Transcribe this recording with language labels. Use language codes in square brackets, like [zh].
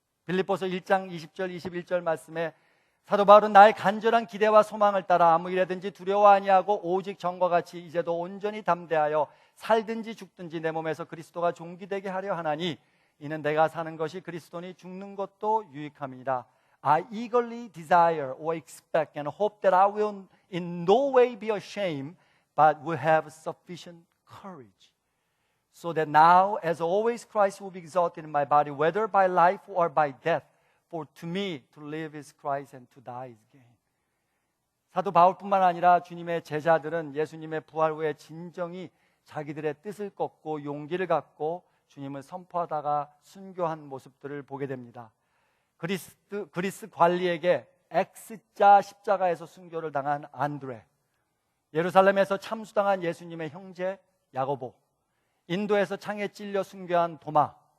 [ko] 빌립보서 1장 20절 21절 말씀에 사도 바울은 나의 간절한 기대와 소망을 따라 아무 일에든지 두려워 아니하고 오직 전과 같이 이제도 온전히 담대하여 살든지 죽든지 내 몸에서 그리스도가 존귀되게 하려 하나니 이는 내가 사는 것이 그리스도니 죽는 것도 유익함이니라. [en] I eagerly desire or expect and hope that I will in no way be ashamed but will have sufficient courage. So that now, as always, Christ will be exalted in my body, whether by life or by death. For to me, to live is Christ and to die is gain. [ko] 사도 바울뿐만 아니라 주님의 제자들은 예수님의 부활 후에 진정히 자기들의 뜻을 꺾고 용기를 갖고 주님을 선포하다가 순교한 모습들을 보게 됩니다. 그리스 관리에게 X자 십자가에서 순교를 당한 안드레, 예루살렘에서 참수당한 예수님의 형제 야고보, 인도에서 창에 찔려 순교한 도마,